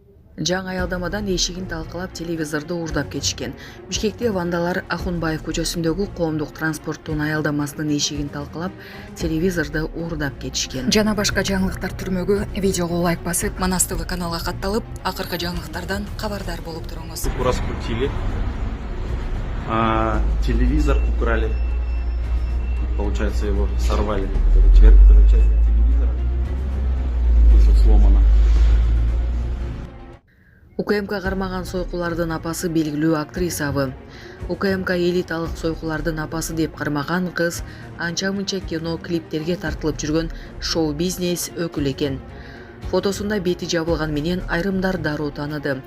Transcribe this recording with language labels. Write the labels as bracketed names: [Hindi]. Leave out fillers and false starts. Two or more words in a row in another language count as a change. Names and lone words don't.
[Kyrgyz] Жаңы аялдамадан эшигин талкалап телевизорду уурдап кетишкен. Бишкекте вандалар Ахунбаев көчөсүндөгү коомдук транспорттун аялдамасынын эшигин талкалап телевизорду уурдап кетишкен. Жана башка жаңылыктар түрмөгү видеого лайк басып, Манас ТВ каналга катталып, акыркы жаңылыктардан кабардар болуп туруңуз. [Russian] Раскрутили, телевизор украли, получается его сорвали. Верхняя часть телевизора здесь вот сломана. [Kyrgyz] УКМК кармаган сойкулардын апасы белгилүү актрисабы. УКМК элиталык сойкулардын апасы деп кармаган кыз анча-мынча кино, клиптерге тартылып жүргөн шоу-бизнес өкүлү экен. Фотосунда бети жабылган менен айрымдар дароо тааныды.